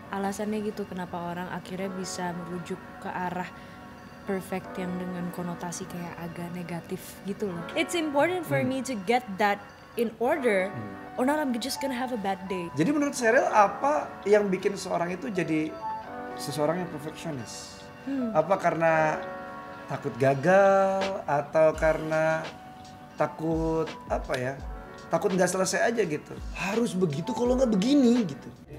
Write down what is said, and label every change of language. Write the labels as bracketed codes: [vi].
[id] Alasannya gitu kenapa orang akhirnya bisa merujuk ke arah perfect yang dengan konotasi kayak agak negatif gitu loh. [en] It's important for me to get that in order or not I'm just gonna have a bad day. [id] Jadi menurut Sheryl apa yang bikin seseorang itu jadi seseorang yang perfeksionis? Apa karena takut gagal atau karena takut apa ya? Takut nggak selesai aja gitu. Harus begitu kalau nggak begini gitu.